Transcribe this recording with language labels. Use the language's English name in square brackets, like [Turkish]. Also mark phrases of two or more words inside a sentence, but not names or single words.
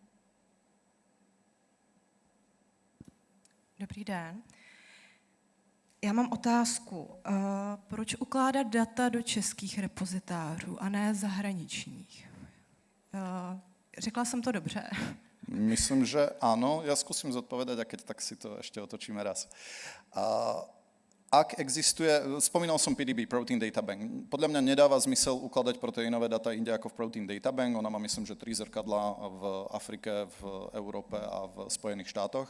[Czech] Dobrý den. Já mám otázku. Proč ukládat data do českých repozitářů a ne zahraničních? Řekla jsem to dobře? [Slovak] Myslím, že áno. Ja skúsim zodpovedať a keď tak si to ešte otočíme raz. Ak existuje, spomínal som PDB, Protein Data Bank. Podľa mňa nedáva zmysel ukladať proteínové data inde ako v Protein Data Bank. Ona má, myslím, že 3 zrkadlá v Afrike, v Európe a v Spojených štátoch.